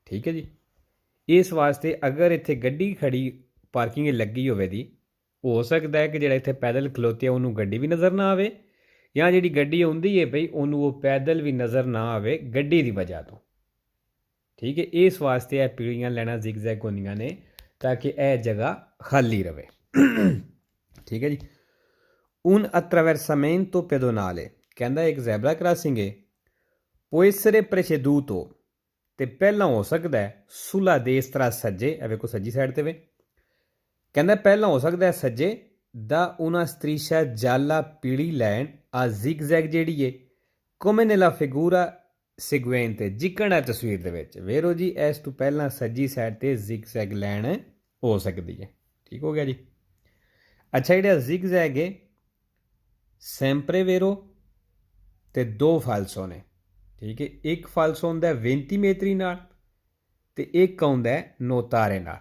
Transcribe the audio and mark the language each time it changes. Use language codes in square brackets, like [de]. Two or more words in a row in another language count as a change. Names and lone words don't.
[pa] ਠੀਕ ਹੈ ਜੀ, ਇਸ ਵਾਸਤੇ ਅਗਰ ਇੱਥੇ ਗੱਡੀ ਖੜੀ ਪਾਰਕਿੰਗ ਲੱਗੀ ਹੋਵੇ ਦੀ, ਹੋ ਸਕਦਾ ਹੈ ਕਿ ਜਿਹੜਾ ਇੱਥੇ ਪੈਦਲ ਖਲੋਤੇ ਉਹਨੂੰ ਗੱਡੀ ਵੀ ਨਜ਼ਰ ਨਾ ਆਵੇ, ਜਾਂ ਜਿਹੜੀ ਗੱਡੀ ਆਉਂਦੀ ਹੈ ਬਈ ਉਹਨੂੰ ਉਹ ਪੈਦਲ ਵੀ ਨਜ਼ਰ ਨਾ ਆਵੇ ਗੱਡੀ ਦੀ ਵਜ੍ਹਾ ਤੋਂ। ਠੀਕ ਹੈ, ਇਸ ਵਾਸਤੇ ਇਹ ਪੀਲੀਆਂ ਲਾਈਨਾਂ ਜ਼ਿਗਜ਼ੈਗ ਹੁੰਦੀਆਂ ਨੇ ਤਾਂ ਕਿ ਇਹ ਜਗ੍ਹਾ ਖਾਲੀ ਰਹੇ। ਠੀਕ ਹੈ ਜੀ, [it] un attraversamento pedonale [pa] ਕਹਿੰਦਾ ਇੱਕ [en] zebra crossing [pa] ਹੈ, [it] può essere preceduto [pa] ਤੇ ਪਹਿਲਾਂ ਹੋ ਸਕਦਾ ਹੈ [it] sulla destra [pa] ਸੱਜੇ, ਇਹ ਵੇਖੋ ਸੱਜੀ ਸਾਈਡ 'ਤੇ ਵੇ, ਕਹਿੰਦਾ ਪਹਿਲਾਂ ਹੋ ਸਕਦਾ ਹੈ ਸੱਜੇ ਦਾ [it] una striscia gialla [pa] ਪੀਲੀ ਲਾਈਨ ਆ ਜ਼ਿਗਜ਼ੈਗ ਜਿਹੜੀ ਹੈ [it] come nella figura seguente [pa] ਜਿੱਕਣ ਹੈ ਤਸਵੀਰ ਦੇ ਵਿੱਚ। ਵੇਰੋ ਜੀ, ਇਸ ਤੋਂ ਪਹਿਲਾਂ ਸੱਜੀ ਸਾਈਡ 'ਤੇ ਜ਼ਿਗਜ਼ੈਗ ਲਾਈਨ ਹੋ ਸਕਦੀ ਹੈ। ਠੀਕ ਹੋ ਗਿਆ ਜੀ। ਅੱਛਾ, ਜਿਹੜਾ ਜ਼ਿਗਜ਼ੈਗ ਹੈ [it] sempre vero [pa] ਅਤੇ 2 ਫਾਲਸੋ ਨੇ। ਠੀਕ ਹੈ, ਇੱਕ ਫਾਲਸੋ ਹੁੰਦਾ 20 ਮੀਟਰੀ ਨਾਲ ਅਤੇ ਇੱਕ ਆਉਂਦਾ ਨੋਤਾਰੇ ਨਾਲ।